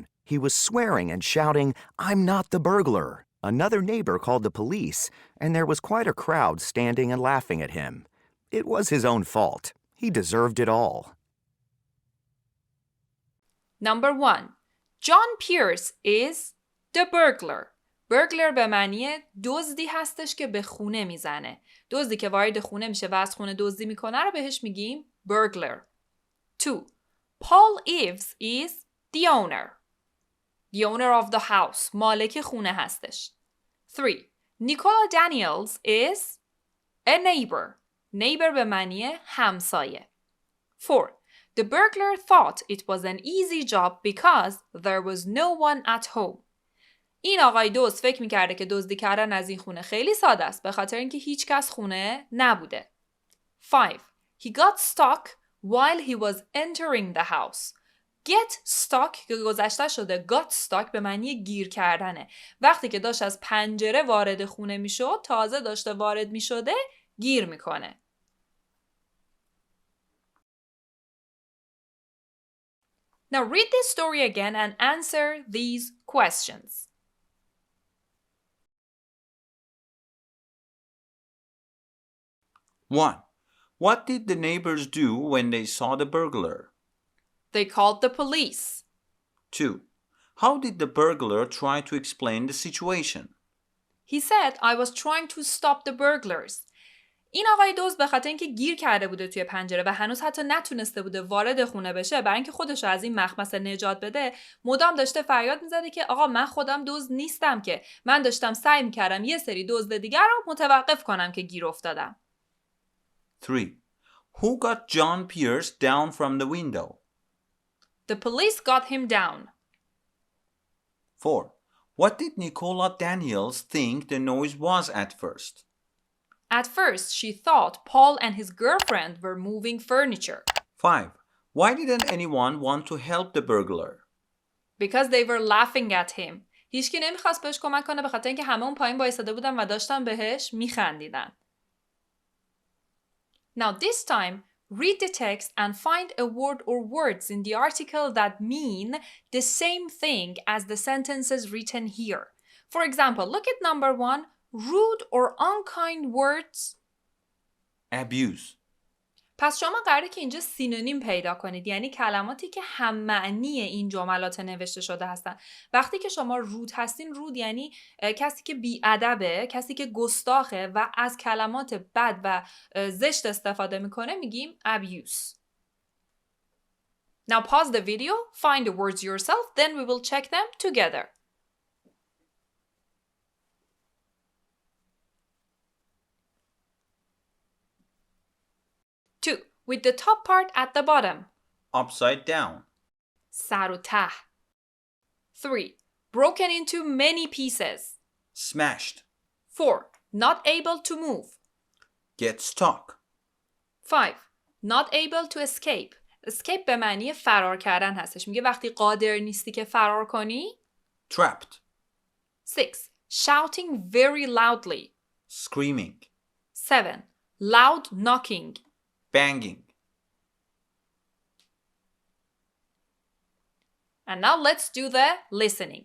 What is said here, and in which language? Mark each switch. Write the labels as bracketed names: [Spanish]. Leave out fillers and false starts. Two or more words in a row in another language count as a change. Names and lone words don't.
[English] He was swearing and shouting, 'I'm not the burglar.' Another neighbor called the police, and there was quite a crowd standing and laughing at him. It was his own fault. He deserved it all." Number 1. John Pierce is the burglar. [Persian] burglar به معنی دزدی هستش که به خونه میزنه. دزدی که وارد خونه میشه و از خونه دزدی میکنه رو بهش میگیم burglar. 2. [English] Paul Ives is The owner. The owner of the house. [Persian] مالک خونه هستش. 3. [English] Nicola Daniels is a neighbor. [Persian] Neighbor به معنی همسایه. 4. [English] The burglar thought it was an easy job because there was no one at home. [Persian] این آقای دزد فکر می‌کرده که دزدی کردن از این خونه خیلی ساده است به خاطر اینکه هیچ کس خونه نبوده. [English] 5. He got stuck while he was entering the house. Get stuck [Persian] که گذشته شده [English] got stuck [Persian] به معنی گیر کردنه. وقتی که داشت از پنجره وارد خونه میشد تازه داشته وارد میشده گیر میکنه. [English] Now read this story again and answer these questions. 1. What did the neighbors do when they saw the burglar? They called the police. 2. How did the burglar try to explain the situation? He said I was trying to stop the burglars. [Persian] این آقای دزد به خاطر اینکه گیر کرده بوده توی پنجره و هنوز حتی نتونسته بوده وارد خونه بشه برای اینکه خودش رو از این مخمصه نجات بده مدام داشته فریاد میزده که آقا من خودم دزد نیستم که من داشتم سعی میکردم یه سری دزد دیگر رو متوقف کنم که گیر افتادم. [English] 3. Who got John Pierce down from the window? The police got him down. 4. What did Nicola Daniels think the noise was at first? At first, she thought Paul and his girlfriend were moving furniture. 5. Why didn't anyone want to help the burglar? Because they were laughing at him. [Persian] هیچکی نمیخواست بهش کمک کنه به خاطر اینکه همه اون پایین وایساده بودن و داشتن بهش میخندیدن. [English] Now this time, read the text and find a word or words in the article that mean the same thing as the sentences written here. For example, look at number 1. Rude or unkind words. Abuse. [Persian] پس شما قراره که اینجا سینونیم پیدا کنید یعنی کلماتی که هم معنی این جملات نوشته شده هستن. وقتی که شما رود هستین رود یعنی کسی که بی‌ادبه، کسی که گستاخه و از کلمات بد و زشت استفاده میکنه میگیم abuse. [English] Now pause the video, find the words yourself, then we will check them together. Two, with the top part at the bottom. Upside down. سر و ته. 3. Broken into many pieces. Smashed. 4. Not able to move. Get stuck. 5. Not able to escape. Escape [Persian] به معنی فرار کردن هستش. میگه وقتی قادر نیستی که فرار کنی. [English] Trapped. 6. Shouting very loudly. Screaming. 7. Loud knocking. Banging. And now let's do the listening.